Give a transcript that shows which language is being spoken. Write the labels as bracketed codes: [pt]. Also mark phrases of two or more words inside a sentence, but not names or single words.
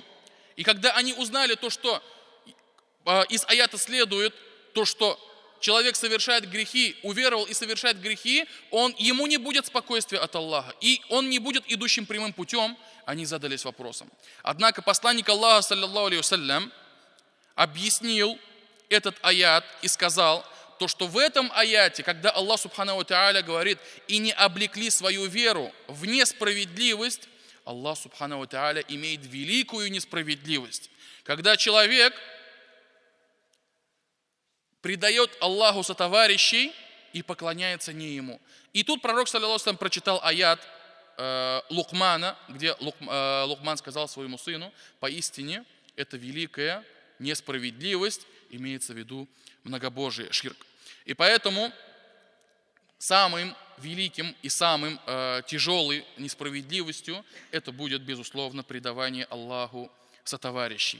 [ru] И когда они узнали то, что из аята следует, то, что человек совершает грехи, уверовал и совершает грехи, ему не будет спокойствия от Аллаха, и он не будет идущим прямым путем, они задались вопросом. Однако посланник Аллаха, [ar] صلى الله عليه وسلم, [ru] объяснил этот аят и сказал, то, что в этом аяте, когда Аллах [ar] سبحانه وتعالى [ru] говорит: «И не облекли свою веру в несправедливость», Аллах [ar] سبحانه وتعالى [ru] имеет великую несправедливость. Когда человек предает Аллаху сотоварищей и поклоняется не Ему. И тут пророк, [ar] صلى الله عليه وسلم, [ru] прочитал аят Лукмана, где Лукман сказал своему сыну: «Поистине это великая несправедливость, имеется в виду многобожие, ширк. И поэтому самым великим и самым тяжелой несправедливостью это будет, безусловно, предавание Аллаху сотоварищей.